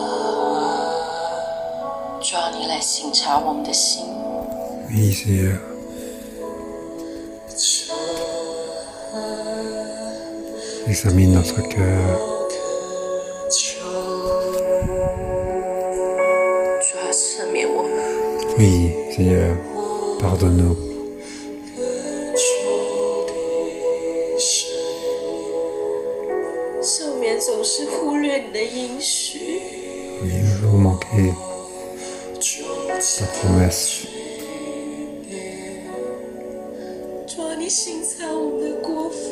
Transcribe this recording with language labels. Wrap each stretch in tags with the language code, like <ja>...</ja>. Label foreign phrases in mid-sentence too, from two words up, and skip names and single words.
<zh>主啊，你来省察我们的心，</zh> <fr>Oui, Seigneur, examine notre cœur.</fr> <zh>主啊，赦免我们。</zh> <fr>Oui, Seigneur, pardonne-nous.</fr> <zh>赦免总是忽略你的应许。</zh> <fr>Oui, nous avons manqué ta promesse.</fr> <zh>主啊，你刑察我们的过犯。</zh>